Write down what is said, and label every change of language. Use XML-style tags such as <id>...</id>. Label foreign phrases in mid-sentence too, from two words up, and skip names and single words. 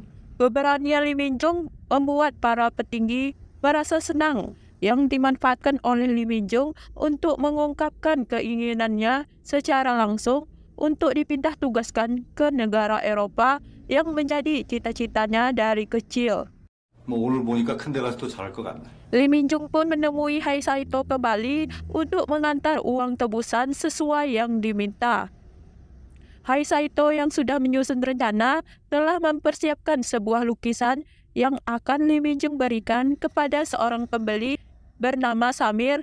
<id>Keberanian Lee Min-jung membuat para petinggi merasa senang yang dimanfaatkan oleh Lee Min-jung untuk mengungkapkan keinginannya secara langsung untuk dipindah tugaskan ke negara Eropa yang menjadi cita-citanya dari kecil.</id> <ko>오늘 보니까 큰 데 가서 또 잘할 것 같네.</ko> <id>Lee Min-jung pun menemui Hai Saito kembali untuk mengantar uang tebusan sesuai yang diminta. Hai Saito yang sudah menyusun rencana telah mempersiapkan sebuah lukisan yang akan Lee Min-jung berikan kepada seorang pembeli bernama Samir.</id>